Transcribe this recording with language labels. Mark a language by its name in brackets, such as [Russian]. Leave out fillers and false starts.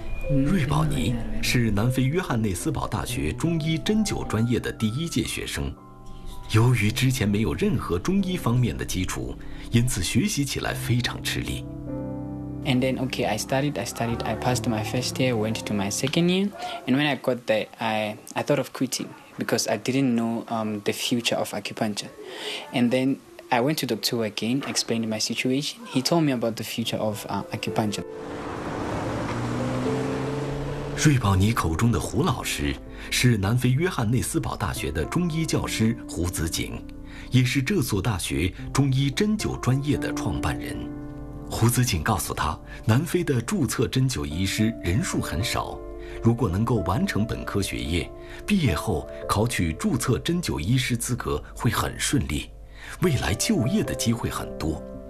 [Chinese] 瑞宝尼是南非约翰内斯堡大学中医针灸专业的第一届学生，由于之前没有任何中医方面的基础，因此学习起来非常吃力。 [English] And then, okay, I studied, I passed my first year, went to my second year, and when I got there, I thought of quitting because I didn't know the future of acupuncture. And then I went to Dr. Wu again, explained my situation. He told me about the future of acupuncture. [Chinese] 瑞宝尼口中的胡老师是南非约翰内斯堡大学的中医教师胡子景，也是这所大学中医针灸专业的创办人。胡子锦告诉他，南非的注册针灸医师人数很少，如果能够完成本科学业，毕业后考取注册针灸医师资格会很顺利，未来就业的机会很多。